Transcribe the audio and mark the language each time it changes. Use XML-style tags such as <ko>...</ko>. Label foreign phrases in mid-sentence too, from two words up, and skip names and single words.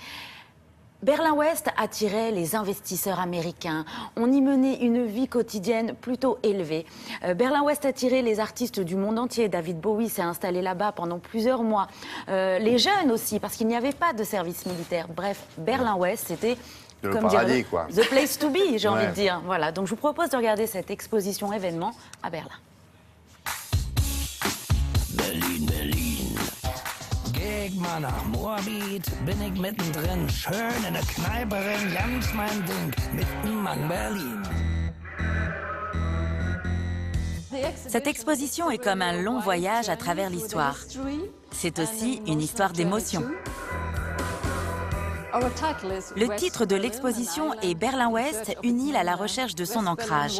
<fr>Berlin-Ouest attirait les investisseurs américains. On y menait une vie quotidienne plutôt élevée. Berlin-Ouest attirait les artistes du monde entier. David Bowie s'est installé là-bas pendant plusieurs mois. Les jeunes aussi, parce qu'il n'y avait pas de service militaire. Bref, Berlin-Ouest, c'était... Le paradis, quoi.</fr> <en>The place to be,</en> <fr>j'ai envie de dire. Voilà, donc je vous propose de regarder cette exposition événement à Berlin.</fr> <de>Berlin, Berlin. Geh mal nach Moabit, bin ich mittendrin. Schön in der Kneipe rein, ganz mein Ding. Mitten an Berlin.</de> <fr>Cette exposition est comme un long voyage à travers l'histoire. C'est aussi une histoire d'émotion. Le titre de l'exposition est Berlin-Ouest, une île à la recherche de son ancrage.</fr>